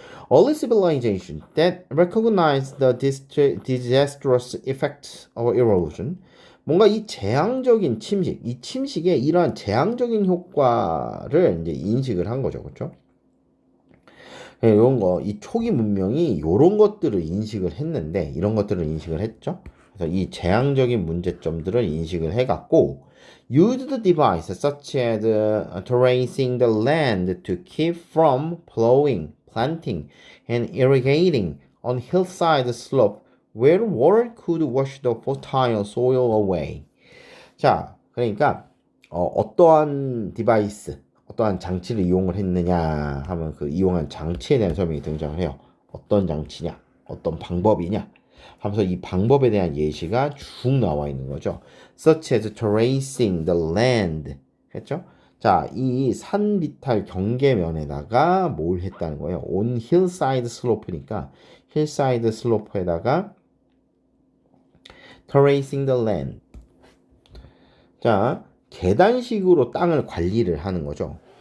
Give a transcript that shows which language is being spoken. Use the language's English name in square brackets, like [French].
[English] Early civilization that recognized the disastrous effects of erosion. [Korean] 뭔가 이 재앙적인 침식, 이 침식의 이러한 재앙적인 효과를 이제 인식을 한 거죠, 그렇죠? 이런 거, 이 초기 문명이 이런 것들을 인식을 했는데, 이런 것들을 인식을 했죠. 그래서 이 재앙적인 문제점들을 인식을 해갖고, [English] used devices such as terracing the land to keep from plowing, planting, and irrigating on hillside slope where water could wash the fertile soil away. [Korean] 자, 그러니까 어떠한 디바이스, 어떠한 장치를 이용을 했느냐 하면 그 이용한 장치에 대한 설명이 등장을 해요. 어떤 장치냐, 어떤 방법이냐 하면서 이 방법에 대한 예시가 쭉 나와 있는 거죠. [English] Such as tracing the land [Korean] 했죠? 자, 이 산 비탈 경계면에다가 뭘 했다는 거예요? [English] On hillside slope니까 hillside slope에다가 tracing the land. [Korean] 자, 계단식으로 땅을 관리를 하는 거죠.